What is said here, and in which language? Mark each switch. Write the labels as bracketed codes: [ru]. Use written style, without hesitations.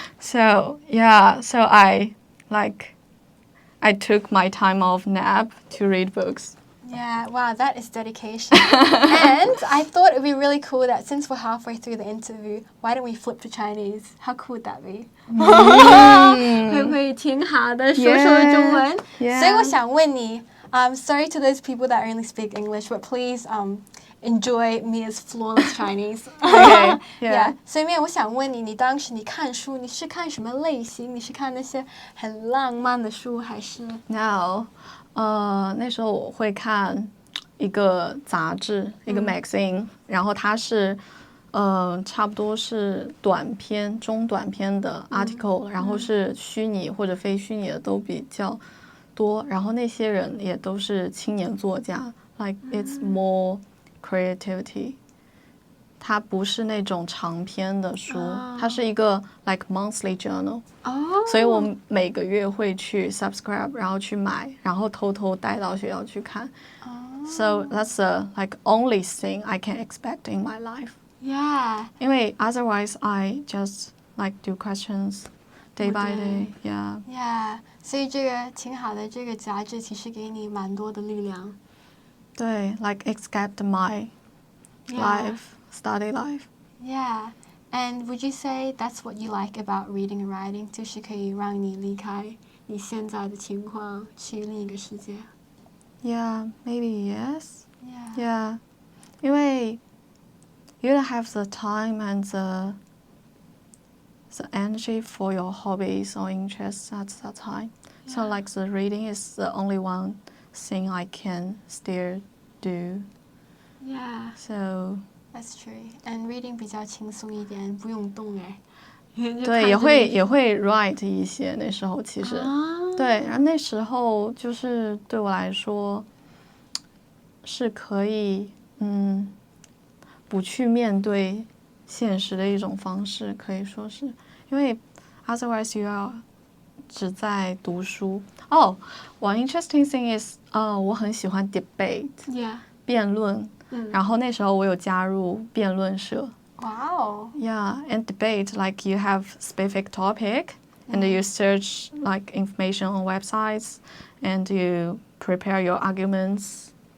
[en] So I took my time off nap to read books. Yeah, wow, that is dedication. And I thought it would be really cool that since we're halfway through the interview, why don't we flip to Chinese? How cool would that be? [zh] 会不会挺好的说说中文？ [en] Yeah. [zh] 所以我想问你 [en] sorry to those people that only speak English, but please enjoy Mia's flawless Chinese. Okay, yeah. [zh] 所以Mia，我想问你，你当时你看书，你是看什么类型？你是看那些很浪漫的书，还是 No，那时候我会看一个杂志，一个 magazine，然后它是差不多是短篇、中短篇的 article，然后是虚拟或者非虚拟的都比较多，然后那些人也都是青年作家， [en] like it's more creativity。 [zh] 它不是那种长篇的书，它是一个 [en] like monthly journal。 [zh] 所以我每个月会去 subscribe， 然后去买，然后偷偷带到学校去看。 [en] So that's the like only thing I can expect in my life. Yeah. [zh] 因为 [en] otherwise I just like do questions day by day. Yeah. Yeah. [zh] 所以这个挺好的，这个杂志其实给你蛮多的力量。对 [en] ，like escape my life, study life. Yeah. And would you say that's what you like about reading and writing? [zh] 就是可以让你离开你现在的情况，去另一个世界。 [en] Yeah, maybe yes. Yeah. Yeah. [zh] 因为 [en] you don't have the time and the energy for your hobbies or interests at that time. So like the reading is the only one thing I can still do. Yeah. So That's true. And reading [zh] 比较轻松一点，不用动哎。对，也会 write 一些那时候其实，对，然后那时候就是对我来说是可以不去面对现实的一种方式，可以说是因为 [en] otherwise you are [zh] 只在读书。 [en] one interesting thing is [zh] 我很喜欢 [en] debate， 辩论。 [zh] 然后那时候我有加入辩论社。 [en] Wow. Yeah, and debate like you have specific topic and you search like information on websites and you prepare your arguments.